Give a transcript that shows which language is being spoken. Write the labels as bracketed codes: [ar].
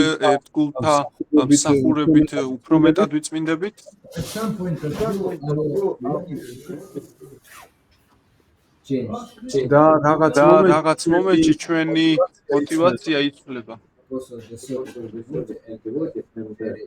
[ka] ერთგულთა მსახურებით უფრო მეტად ვიწმინდებით [en] At some point of view, our change [ka] და რაღაც მომენტში ჩვენი мотивация იცვლება [en] because of the service of devotee and